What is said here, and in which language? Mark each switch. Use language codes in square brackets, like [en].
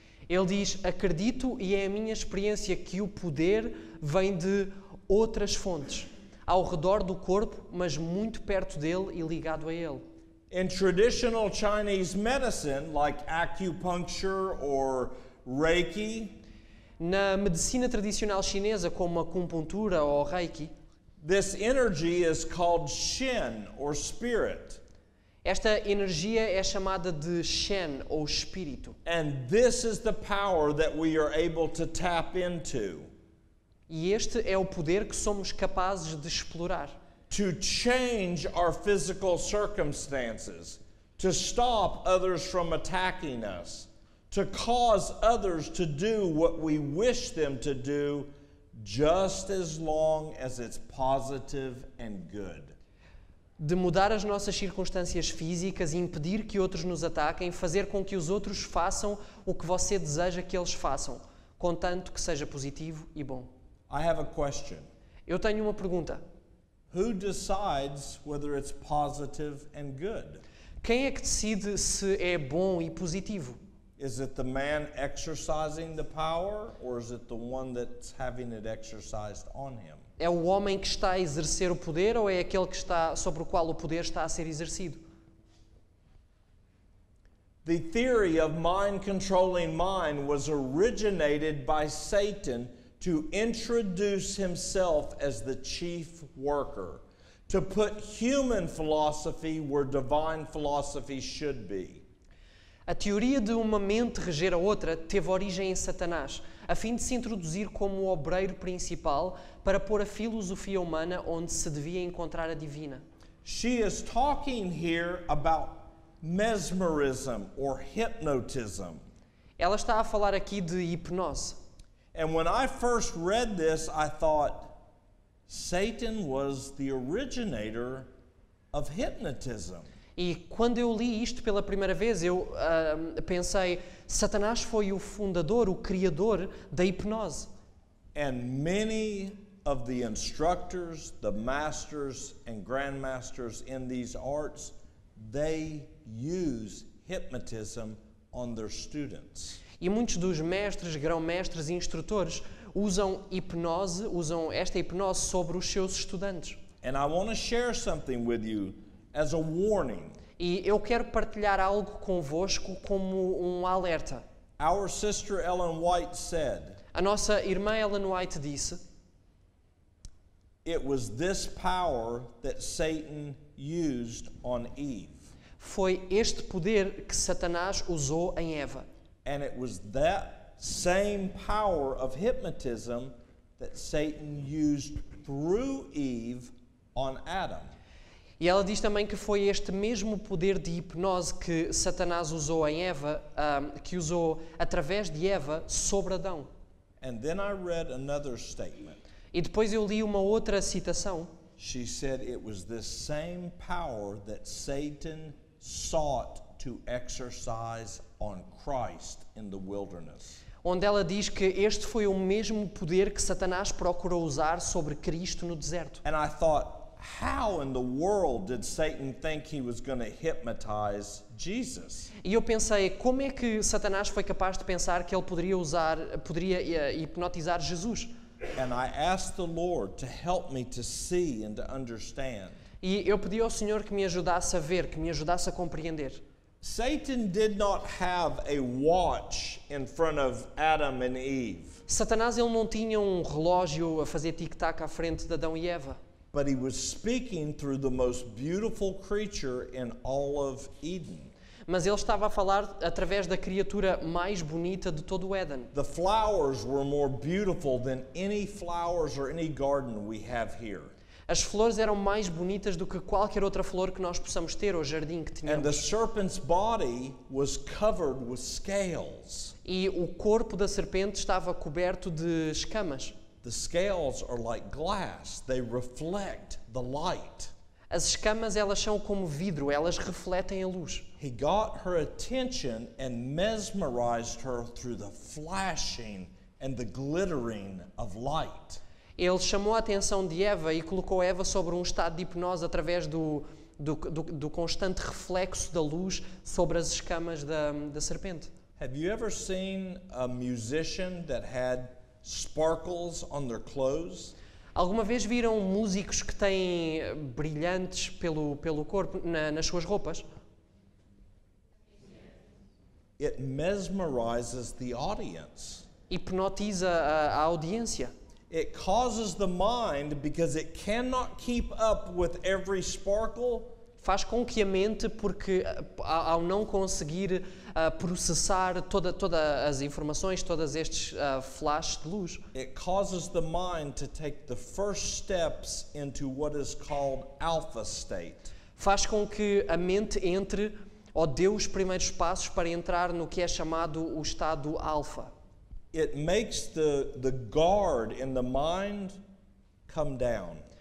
[pt] Ele diz, acredito e é a minha experiência que o poder vem de outras fontes, ao redor do corpo, mas muito perto dele e ligado a ele. [en] In traditional Chinese medicine, like acupuncture or Reiki, [pt] Na medicina tradicional chinesa, como a acupuntura ou reiki, [en] this energy is called Shen or spirit. [pt] esta energia é chamada de Shen ou espírito. [en] And this is the power that we are able to tap into [pt] E este é o poder que somos capazes de explorar. [en] to change our physical circumstances, to stop others from attacking us, to cause others to do what we wish them to do, just as long as it's positive and good. [pt] De mudar as nossas circunstâncias físicas e impedir que outros nos ataquem, fazer com que os outros façam o que você deseja que eles façam, contanto que seja positivo e bom. [en] I have a question. [pt] Eu tenho uma pergunta. [en] Who decides whether it's positive and good? [pt] Quem é que decide se é bom e positivo? [en] Is it the man exercising the power, or is it the one that's having it exercised on him? [pt] É o homem que está a exercer o poder ou é aquele que está sobre o qual o poder está a ser exercido? [en] The theory of mind controlling mind was originated by Satan to introduce himself as the chief worker, to put human philosophy where divine philosophy should be. [pt] A teoria de uma mente reger a outra teve origem em Satanás, a fim de se introduzir como o obreiro principal para pôr a filosofia humana onde se devia encontrar a divina. [en] She is talking here about mesmerism or hypnotism. [pt] Ela está a falar aqui de hipnose. [en] And when I first read this, I thought Satan was the originator of hypnotism. [pt] E quando eu li isto pela primeira vez, eu pensei, Satanás foi o fundador, o criador da hipnose. [en] And many of the instructors, the masters and grandmasters in these arts, they use hypnotism on their students. [pt] E muitos dos mestres, grão-mestres e instrutores usam esta hipnose sobre os seus estudantes. [en] And I want to share something with you as a warning. [pt] E eu quero partilhar algo convosco como um alerta. [en] Our sister Ellen White said, [pt] A nossa irmã Ellen White disse: [en] it was this power that Satan used on Eve. [pt] foi este poder que Satanás usou em Eva. [en] And it was that same power of hypnotism that Satan used through Eve on Adam. [pt] E ela diz também que foi este mesmo poder de hipnose que Satanás usou em Eva, que usou através de Eva sobre Adão. [en] And then I read another statement. [pt] E depois eu li uma outra citação. [en] She said it was this same power that Satan sought to exercise on Christ in the wilderness. [pt] Onde ela diz que este foi o mesmo poder que Satanás procurou usar sobre Cristo no deserto. [en] And I thought, how in the world did Satan think he was going to hypnotize Jesus? [pt] E eu pensei, como é que Satanás foi capaz de pensar que ele poderia hipnotizar Jesus? [en] And I asked the Lord to help me to see and to understand. [pt] E eu pedi ao Senhor que me ajudasse a ver, que me ajudasse a compreender. [en] Satan did not have a watch in front of Adam and Eve, [pt] Satanás ele não tinha um relógio a fazer tic-tac à frente de Adão e Eva. [en] but he was speaking through the most beautiful creature in all of Eden. [pt] Mas ele estava a falar através da criatura mais bonita de todo o Éden. [en] The flowers were more beautiful than any flowers or any garden we have here. [pt] As flores eram mais bonitas do que qualquer outra flor que nós possamos ter ou jardim que [en] And the [pt] tenhamos. [en] serpent's body was covered with scales. [pt] E o corpo da serpente estava coberto de escamas. [en] The scales are like glass. They reflect the light. [pt] As escamas elas são como vidro, elas refletem a luz. [en] He got her attention and mesmerized her through the flashing and the glittering of light. [pt] Ele chamou a atenção de Eva e colocou Eva sobre um estado de hipnose através do constante reflexo da luz sobre as escamas da serpente. [en] Have you ever seen a musician that had sparkles on their clothes? [pt] Alguma vez viram músicos que têm brilhantes pelo corpo, nas suas roupas? [en] It mesmerizes the audience. [pt] Hipnotiza a audiência. [en] It causes the mind, because it cannot keep up with every sparkle, [pt] Faz com que a mente, porque ao não conseguir processar todas as informações, todos estes flashes de luz, [en] it causes the mind to take the first steps into what is called alpha state. [pt] faz com que a mente entre ou dê os primeiros passos para entrar no que é chamado o estado alfa. [en] It makes the guard in the mind come down.